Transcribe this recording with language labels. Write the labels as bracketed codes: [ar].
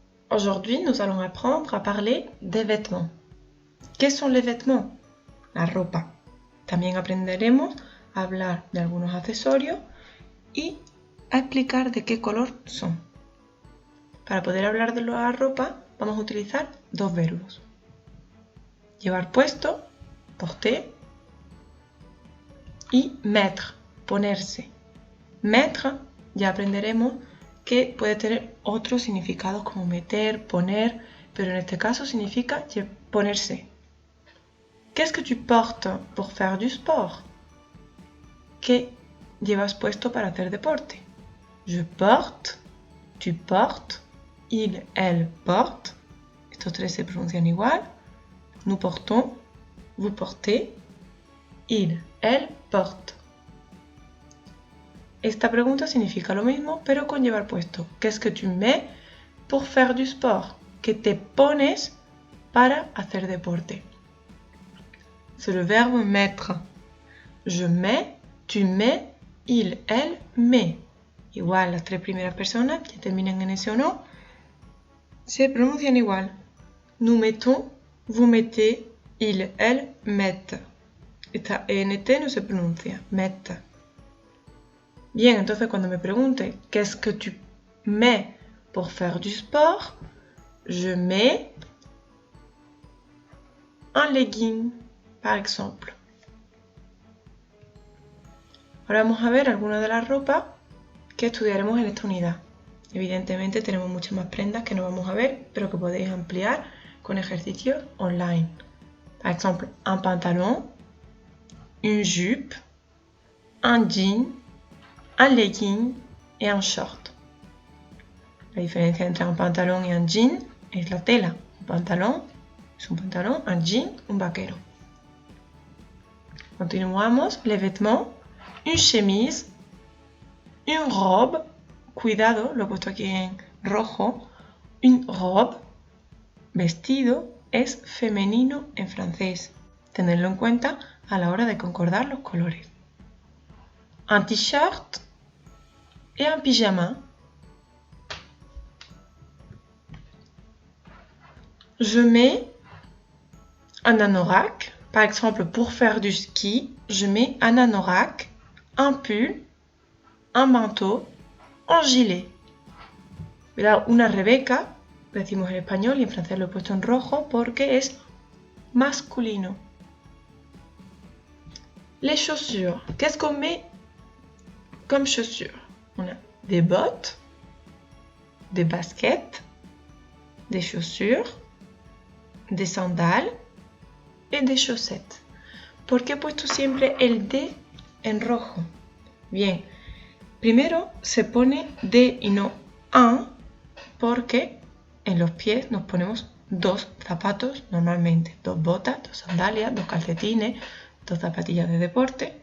[fr] Aujourd'hui, nous allons apprendre à parler des vêtements. [es] ¿Qué son [fr] les vêtements? [es] La ropa. También aprenderemos a hablar de algunos accesorios y a explicar de qué color son. Para poder hablar de la ropa, vamos a utilizar dos verbos. Llevar puesto, [fr] porter, [es] y [fr] mettre, [es] ponerse. [fr] Mettre, [es] ya aprenderemos que puede tener otros significados como meter, poner, pero en este caso significa ponerse. [fr] Qu'est-ce que tu portes pour faire du sport? [es] ¿Qué llevas puesto para hacer deporte? [fr] Je porte, tu portes, il, elle porte. [es] Estos tres se pronuncian igual. [fr] Nous portons, vous portez, il, elle porte. [es] Esta pregunta significa lo mismo, pero con llevar puesto. [fr] Qu'est-ce que tu mets pour faire du sport? [es] ¿Qué te pones para hacer deporte? [fr] C'est le verbe mettre. Je mets, tu mets, il, elle, met. [es] Igual, las tres primeras personas que terminan en ese o no se pronuncian igual. [fr] Nous mettons, vous mettez, il, elle, mettent. [es] Esta ENT no se pronuncia, [fr] mettent. [es] Bien, entonces cuando me pregunte [fr] qu'est-ce que tu mets pour faire du sport, je mets un legging, par exemple. [es] Ahora vamos a ver algunas de las ropas que estudiaremos en esta unidad. Evidentemente tenemos muchas más prendas que no vamos a ver, pero que podéis ampliar con ejercicios online. [fr] Par exemple, un pantalon, une jupe, un jean, un legging et un short. [es] La diferencia entre un pantalón y un jean es la tela. Un pantalón es un pantalón, un jean, un vaquero. Continuamos. [fr] Les vêtements. Une chemise, une robe. [es] Cuidado, lo he puesto aquí en rojo. [fr] Une robe. [es] Vestido es femenino en francés. Tenedlo en cuenta a la hora de concordar los colores. [fr] Un t-shirt et un pyjama. Je mets un anorak. Par exemple, pour faire du ski, je mets un anorak, un pull, un manteau, un gilet. [es] Mira, una Rebeca, decimos en español y en francés lo he puesto en rojo porque es masculino. [fr] Les chaussures. Qu'est-ce qu'on met comme chaussures? On a des bottes, des baskets, des chaussures, des sandales et des chaussettes. [es] ¿Por qué he puesto siempre el D en rojo? Bien, primero se pone D y no un porque en los pies nos ponemos dos zapatos normalmente, dos botas, dos sandalias, dos calcetines, dos zapatillas de deporte.